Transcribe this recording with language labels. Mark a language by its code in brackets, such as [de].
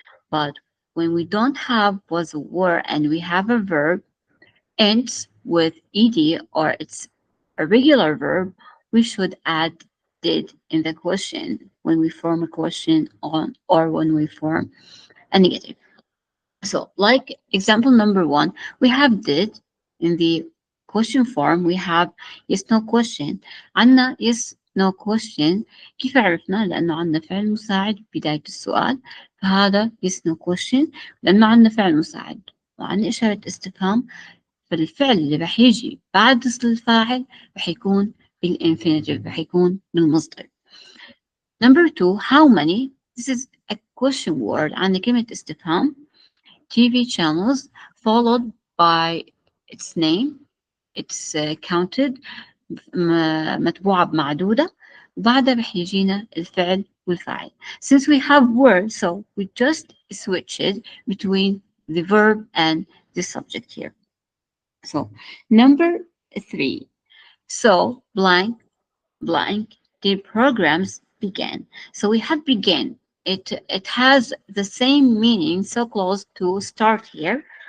[en] But when we don't have was or were and we have a verb ends with ed or it's a regular verb, we should add did in the question when we form a question on or when we form a negative. So like example number 1, we have did in the question form. We have yes no question. عنا yes no question. [ar] كيف عرفنا؟ لأنه عنا فعل مساعد بداية السؤال، فهذا yes no question لأنه عنا فعل مساعد وعنا إشارة استفهام، فالفعل اللي رح يجي بعد الفاعل رح يكون بالinfinitive، رح يكون بالمصدر. [en] Number 2, how many? This is a question word. [ar] عندنا كلمة استفهام. [en] TV channels followed by its name. It's counted [ar] متبوعة بمعدودة وبعدها رح يجينا الفعل والفاعل. [en] Since we have word, so we just switch it between the verb and the subject here. So number 3, so blank the programs began. So we have began. It has the same meaning, so close to start here.